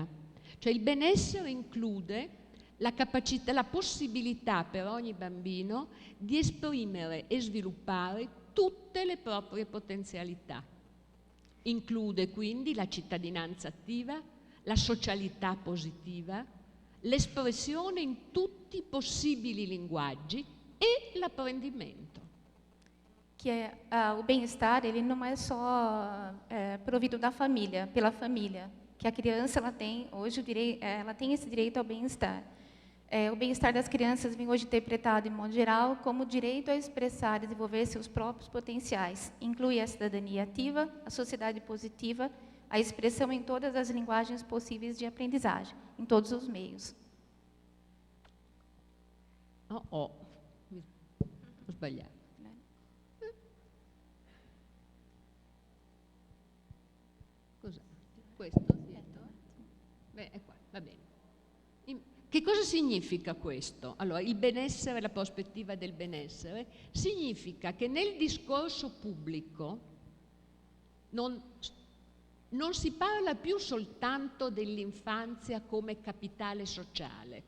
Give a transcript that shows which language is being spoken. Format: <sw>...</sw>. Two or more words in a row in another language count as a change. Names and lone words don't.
<it>Cioè il benessere include la capacità, la possibilità per ogni bambino di esprimere e sviluppare tutte le proprie potenzialità. Include quindi la cittadinanza attiva, la socialità positiva, l'espressione in tutti i possibili linguaggi e l'apprendimento.</it> <pt>Que o bem-estar ele não é só provido da família, pela família. Que a criança ela tem hoje ela tem esse direito ao bem-estar. O bem-estar das crianças vem hoje interpretado, em modo geral, como o direito a expressar e desenvolver seus próprios potenciais. Inclui a cidadania ativa, a sociedade positiva, a expressão em todas as linguagens possíveis de aprendizagem, em todos os meios.</pt> <it>Ho sbagliato. Cos'è? Questo? Beh, è qua, va bene. Che cosa significa questo? Allora, il benessere, la prospettiva del benessere, significa che nel discorso pubblico non si parla più soltanto dell'infanzia come capitale sociale.</it>